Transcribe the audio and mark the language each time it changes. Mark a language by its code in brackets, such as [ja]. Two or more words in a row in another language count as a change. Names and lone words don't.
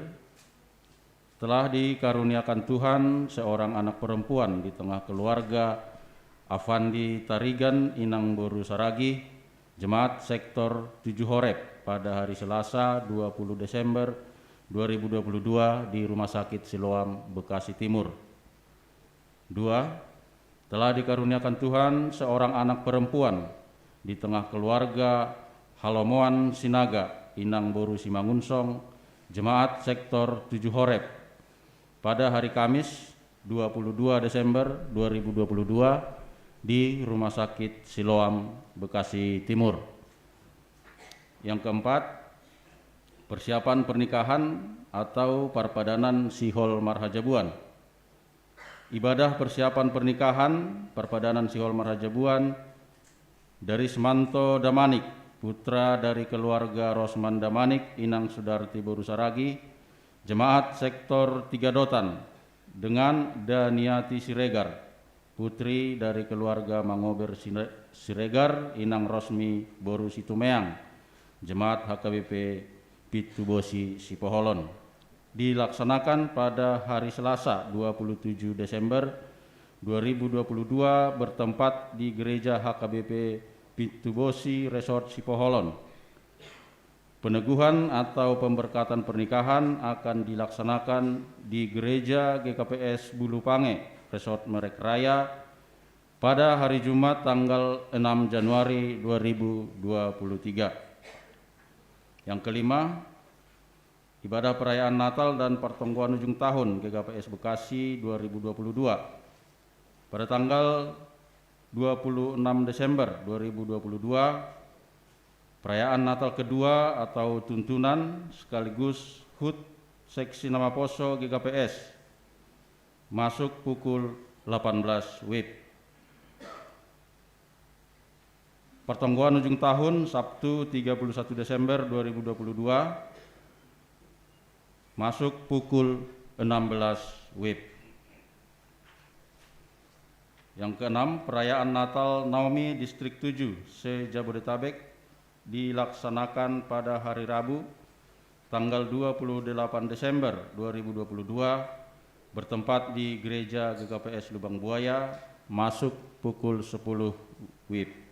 [id] Telah dikaruniakan Tuhan seorang anak perempuan di tengah keluarga Afandi Tarigan Inang Boru Saragi, Jemaat Sektor 7 Horeb pada hari Selasa 20 Desember 2022 di Rumah Sakit Siloam, Bekasi Timur. 2. Telah dikaruniakan Tuhan seorang anak perempuan di tengah keluarga Halomoan Sinaga, Inang Boru Simangunsong, Jemaat Sektor 7 Horeb, pada hari Kamis 22 Desember 2022 di Rumah Sakit Siloam, Bekasi Timur. Yang keempat, persiapan pernikahan atau parpadanan Sihol Marhajabuan. Ibadah persiapan pernikahan parpadanan Sihol Marhajabuan dari Semanto Damanik, putra dari keluarga Rosman Damanik, Inang Sudarti Boru Saragi, Jemaat Sektor 3 Dotan, dengan Daniati Siregar, putri dari keluarga Mangober Siregar, Inang Rosmi Boru Situmeang, Jemaat HKBP Pitubosi Sipoholon. Dilaksanakan pada hari Selasa 27 Desember 2022 bertempat di Gereja HKBP Pitubosi Resort Sipoholon. Peneguhan atau pemberkatan pernikahan akan dilaksanakan di Gereja GKPS Bulupange Resort Merek Raya pada hari Jumat tanggal 6 Januari 2023. Yang kelima, ibadah perayaan Natal dan pertongguan ujung tahun GKPS Bekasi 2022 pada tanggal 26 Desember 2022, perayaan Natal kedua atau tuntunan sekaligus HUT Seksi Nama Poso GKPS masuk pukul 18 WIB. Pertongguan ujung tahun Sabtu 31 Desember 2022 masuk pukul 16 WIB. Yang keenam, perayaan Natal Naomi Distrik 7 se-Jabodetabek dilaksanakan pada hari Rabu tanggal 28 Desember 2022 bertempat di Gereja GKPS Lubang Buaya masuk pukul 10 WIB.